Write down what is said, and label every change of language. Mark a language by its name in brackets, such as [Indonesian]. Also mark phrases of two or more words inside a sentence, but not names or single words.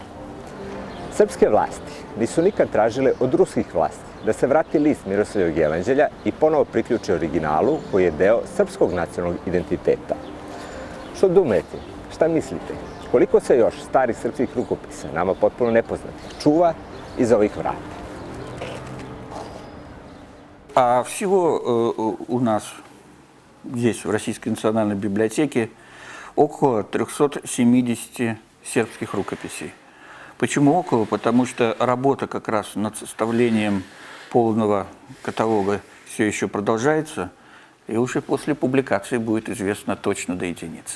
[Serbian] Srpske vlasti nisu nikad tražile od ruskih vlasti da se vrati list Miroslavljevog evanđelja i ponovo priključi originalu koji je deo srpskog nacionalnog identiteta. [Russian] Что думаете? [Serbian] Šta mislite? koliko se još starih srpskih rukopisa, nama potpuno nepoznatih, čuva iza ovih vrata? [Russian] А всего у нас здесь, в Российской национальной библиотеке, около 370 сербских рукописей. Почему около? Потому что работа как раз над составлением полного каталога все еще продолжается, и уже после публикации будет известно точно до единицы.